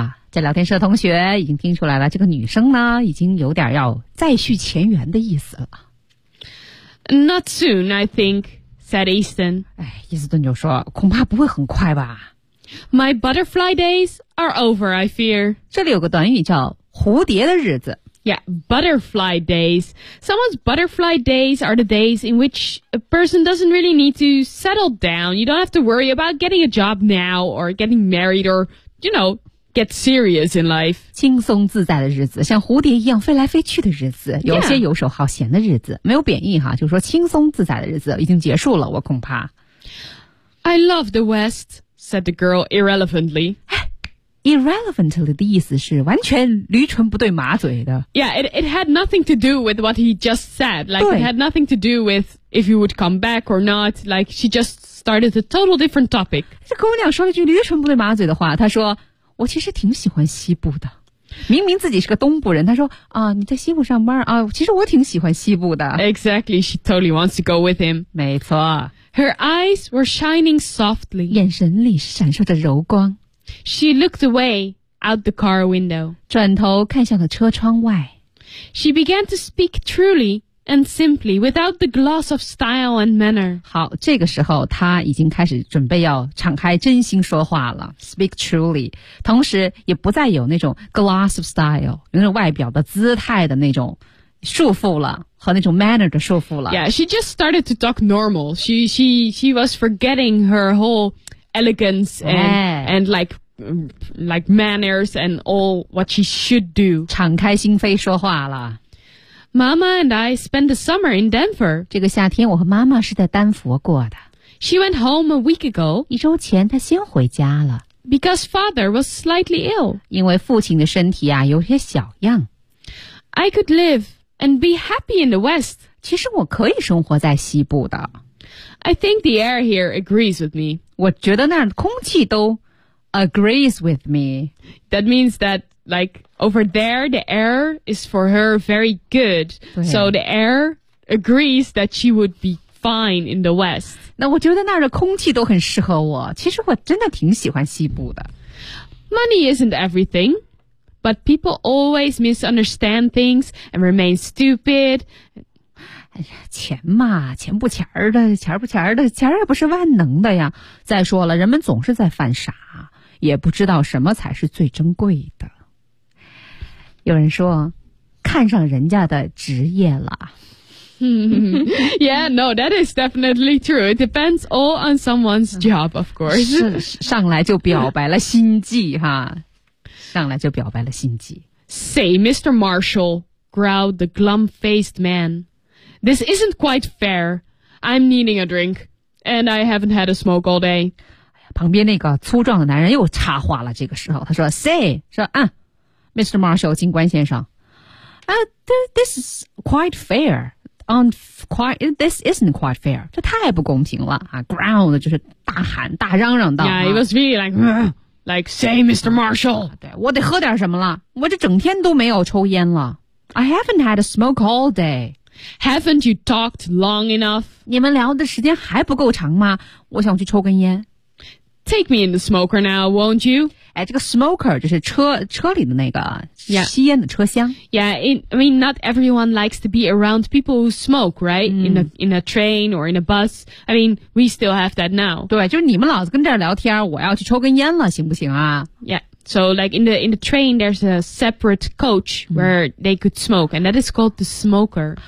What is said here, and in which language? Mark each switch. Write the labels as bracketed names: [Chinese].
[Chinese] 这聊天室的同学已经听出来了，这个女生呢已经有点要再续前缘的意思了。 [English] Not soon, I think, said Easton. [Chinese] 哎，伊斯顿就说，恐怕不会很快吧。 [English] My butterfly days are over, I fear. [Chinese] 这里有个短语叫蝴蝶的日子。 [English] Yeah, butterfly days. Someone's butterfly days are the days in which a person doesn't really need to settle down. You don't have to worry about getting a job now or getting married or, you know,Get serious in life. [Chinese] 轻松自在的日子，像蝴蝶一样飞来飞去的日子，有些游手好闲的日子，没有贬义哈，就是说轻松自在的日子已经结束了，我恐怕。 [English] I love the West, said the girl irrelevantly. [Chinese] Irrelevantly 的意思是完全驴唇不对马嘴的。 [English] Yeah, it had nothing to do with what he just said. Like, it had nothing to do with if he would come back or not. Like, she just started a total different topic. [Chinese] 这姑娘说了句驴唇不对马嘴的话，她说我其实挺喜欢西部的。明明自己是个东部人，他说啊，你在西部上班啊，其实我挺喜欢西部的。 [English] Exactly, she totally wants to go with him. [Chinese] 没错。 [English] Her eyes were shining softly. [Chinese] 眼神里闪烁着柔光。 [English] She looked away out the car window. [Chinese] 转头看向了车窗外。 [English] She began to speak truly and simply without the gloss of style and manner. [Chinese] 好，这个时候他已经开始准备要敞开真心说话了。 [English] Speak truly. [Chinese] 同时也不再有那种 [English] gloss of style, [Chinese] 有那种外表的姿态的那种束缚了和那种 manner 的束缚了。 [English] Yeah, she just started to talk normal. She was forgetting her whole elegance and like manners and all what she should do. [Chinese] 敞开心扉说话了。 [English] Mama and I spent the summer in Denver. [Chinese] 这个夏天我和妈妈是在丹佛过的。 [English] She went home a week ago. [Chinese] 一周前她先回家了。 [English] Because father was slightly ill. [Chinese] 因为父亲的身体啊有些小恙。 [English] I could live and be happy in the West. [Chinese] 其实我可以生活在西部的。 [English] I think the air here agrees with me. [Chinese] 我觉得那儿空气都 [English] agrees with me. That means that... Like, over there, the air is for her very good. So the air agrees that she would be fine in the West. [Chinese] 那我觉得那儿的空气都很适合我。其实我真的挺喜欢西部的。 [English] Money isn't everything, but people always misunderstand things and remain stupid. [Chinese] 钱嘛，钱不钱儿的，钱不钱儿的，钱也不是万能的呀。再说了，人们总是在犯傻，也不知道什么才是最珍贵的。有人说看上人家的职业了。 [English] Yeah, no, that is definitely true. It depends all on someone's job, of course. [Chinese] 上来就表白了心计哈。上来就表白了心计。 [English] Say, Mr. Marshall, growled the glum-faced man. This isn't quite fair. I'm needing a drink, and I haven't had a smoke all day. [Chinese] 旁边那个粗壮的男人又插话了，这个时候他说 Say, 说啊 Mr. [English] Marshall, [Chinese] 警官先生、 [English] This is quite fair. This isn't quite fair. [Chinese] 这太不公平了、啊、Growled 就是大喊大嚷嚷道 [English] Yeah, it was really like, say, Mr. Marshall. [Chinese] 对，我得喝点什么了。我这整天都没有抽烟了。 [English] I haven't had a smoke all day. Haven't you talked long enough? [Chinese] 你们聊的时间还不够长吗？我想去抽根烟。 [English] Take me in the smoker now, won't you? [Chinese] 哎，这个 smoker 就是车里的那个吸烟的车厢。 [English] Yeah, I mean, not everyone likes to be around people who smoke, right?、Mm. In a train or in a bus. I mean, we still have that now. [Chinese] 对，就是你们老是跟这儿聊天，我要去抽根烟了，行不行啊 [English] ？Yeah. So, like in the train, there's a separate coach where、mm. they could smoke, and that is called the smoker.